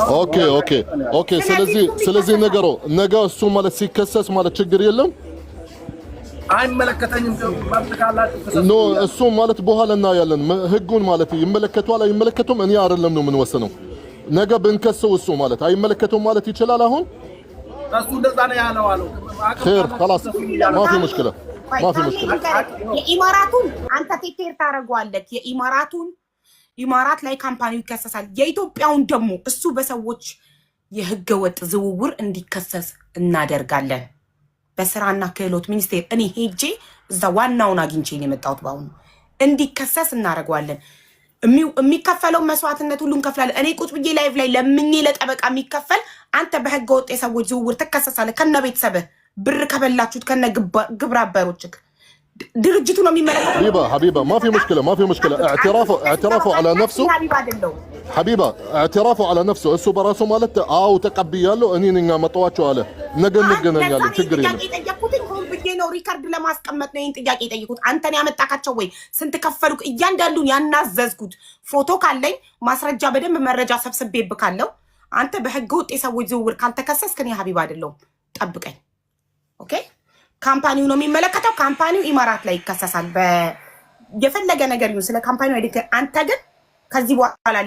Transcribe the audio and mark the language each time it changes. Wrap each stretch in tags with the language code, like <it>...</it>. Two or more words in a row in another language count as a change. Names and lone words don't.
<am>ኦኬ ስለዚህ ነገ እሱ ማለት ሲከሰስ ማለት ችግር የለም አይመለከተኝም ማጥቃላችሁ ኖ እሱ ማለት በኋላ እናያለን ህጉን ማለት ይመለከቷል አይመለከቱም እኔ አይደለም ነው የምንወስነው ነገ ብንከሰው እሱ ማለት አይመለከቱም ማለት ይችላል አሁን እሱ እንደዛ ነው ያለው አለው</am> <ar>خير خلاص ما في مشكله</ar> <am>የኢማራቱን አንተ ቴቴር ታረጋለህ የኢማራቱን ኢማራት ላይ ካምፓኒው ይከሰሳል የኢትዮጵያውን ደግሞ እሱ በሰዎች የህገ ወጥ ዝውውር እንዲከሰስ እናደርጋለን በስራና ክህሎት ሚኒስቴር እኔ ሄጄ እዛ ዋናውን አግኝቼ ነው የመጣሁት ባሁን እንዲከሰስ እናደርጋለን የሚከፈለው መስዋዕትነት ሁሉን ከፍላለ እኔ ቁጭ ብዬ ላይቭ ላይ ለምኜ ለጠበቃ የሚከፈል አንተ በህገ ወጥ የሰዎች ዝውውር ትከሰሳለህ ከነ ቤተሰብህ ብር ከበላችሁት ከነ ግብረ አበሮችክ ድርጅቱ ነው የሚመለከተው</am> <ar>حبيبه ما في مشكله اعترافه على نفسه حبيبه اعترافه على نفسه</ar> <am>እሱ በራሱ ማለት አው ተቀብያለሁ እኔ ነኝ ማጣዋቸው አለ ነገ እንገናኛለን ችግር የለም ነው ሪካርድ ለማስቀመጥ ነው ጥያቄ ጠይቁት አንተን ያመጣካቸው ወይ ስንት ከፈልኩ እያንዳንዱን ያናዘዝኩት ፎቶ ካለኝ ማስረጃ በደንብ መረጃ ሰብስቤብካለሁ አንተ በህገ ወጥ የሰዎች ዝውውር ካልተከሰስክ እኔ ሀቢባ አይደለም ጠብቀኝ ኦኬ ካምፓኒው ነው የሚመለከተው ካምፓኒው ኢማራት ላይ ይከሰሳል የፈለገ ነገር ይሁን ስለ ካምፓኒው አይደል አንተ ግን ከዚህ በኋላ ሌላ</am>